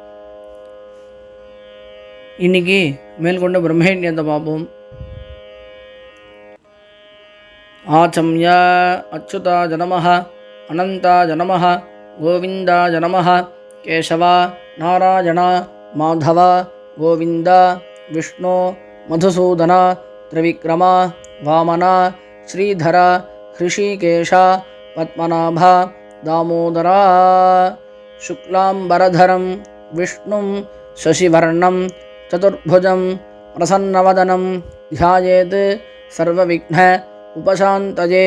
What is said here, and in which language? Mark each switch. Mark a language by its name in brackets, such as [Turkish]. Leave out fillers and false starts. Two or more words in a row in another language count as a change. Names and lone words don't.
[Tamil] இன்னைக்கு மேற்கொண்ட பிரம்மயஜ்ஞத்தை பார்ப்போம். [Sanskrit] आचम्य अच्युताय नमः, अनन्ताय नमः, गोविन्दाय नमः, केशव नारायण माधव गोविन्द विष्णु मधुसूदन त्रिविक्रमा वामना श्रीधरा हृषिकेशा पद्मनाभा दामोदरा. शुक्लाम्बरधरं विष्णुं शशिवर्णं चतुर्भुजं प्रसन्नवदनं ध्यायेत् सर्वविघ्न उपशान्तये.